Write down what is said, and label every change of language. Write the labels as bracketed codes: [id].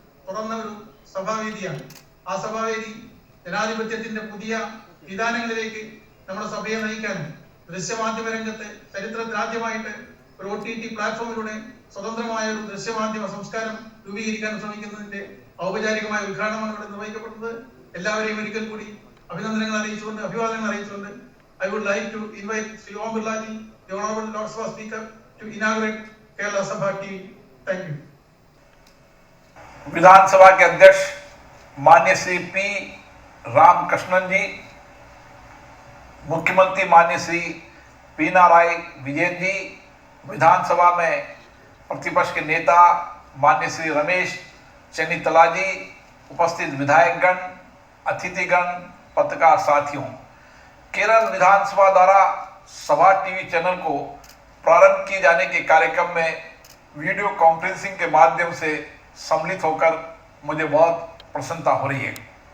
[ml] തുറന്ന ഒരു സഭാവേദിയാണ്. ആ സഭാവേദി ജനാധിപത്യത്തിന്റെ പുതിയ വിധാനങ്ങളിലേക്ക് നമ്മുടെ സഭയെ നയിക്കാനും ദൃശ്യമാധ്യമ രംഗത്ത് ചരിത്രത്തിലാദ്യമായിട്ട് ഒരു OTT പ്ലാറ്റ്ഫോമിലൂടെ സ്വതന്ത്രമായ ഒരു ദൃശ്യമാധ്യമ സംസ്കാരം രൂപീകരിക്കാൻ ശ്രമിക്കുന്നതിന്റെ ഔപചാരികമായ ഉദ്ഘാടനമാണ് ഇവിടെ നിർവഹിക്കപ്പെട്ടത്. എല്ലാവരെയും ഒരിക്കൽ കൂടി അഭിനന്ദനങ്ങൾ അറിയിച്ചുകൊണ്ട്, [en] അഭിവാദനങ്ങൾ അറിയിച്ചുകൊണ്ട് I would like to invite Sri Om Birla ji, the Honorable Lord Sabha Speaker, to inaugurate Kerala Sabha TV. Thank you. [hi] विधानसभा के अध्यक्ष माननीय श्री P. रामकृष्णन जी, मुख्यमंत्री माननीय श्री पिनाराई विजयन जी, विधानसभा में प्रतिपक्ष के नेता माननीय श्री रमेश चन्नीतला जी, उपस्थित विधायकगण, अतिथिगण, पत्रकार साथियों, केरल विधानसभा द्वारा सभा टीवी चैनल को प्रारंभ किए जाने के कार्यक्रम में वीडियो कॉन्फ्रेंसिंग के माध्यम से सम्मिलित होकर मुझे बहुत प्रसन्नता हो रही है।